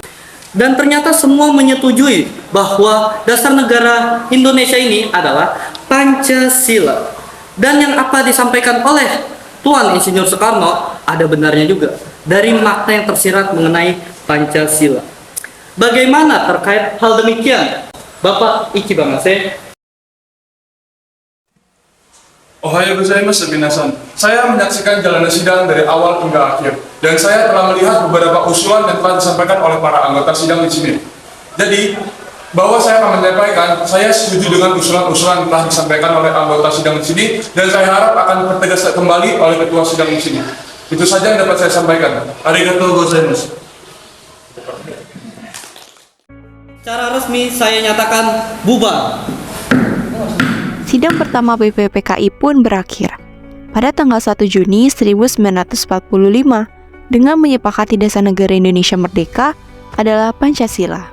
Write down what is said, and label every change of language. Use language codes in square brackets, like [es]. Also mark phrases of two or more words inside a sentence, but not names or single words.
[id] Dan ternyata semua menyetujui bahwa dasar negara Indonesia ini adalah Pancasila. Dan yang apa disampaikan oleh Tuan Insinyur Soekarno ada benarnya juga dari makna yang tersirat mengenai Pancasila. Bagaimana terkait hal demikian, Bapak Ichi Bangase? [ja] おはようございます皆さん. [id] Saya menyaksikan jalannya sidang dari awal hingga akhir, dan saya telah melihat beberapa usulan yang telah disampaikan oleh para anggota sidang di sini. Jadi, bahwa saya akan menyampaikan, saya setuju dengan usulan-usulan yang telah disampaikan oleh anggota sidang di sini, dan saya harap akan tertegas kembali oleh ketua sidang di sini. Itu saja yang dapat saya sampaikan. [ja] ありがとうございます. [id] Secara resmi saya nyatakan bubar. Sidang pertama BPUPKI pun berakhir pada tanggal 1 Juni 1945 dengan menyepakati dasar negara Indonesia merdeka adalah Pancasila.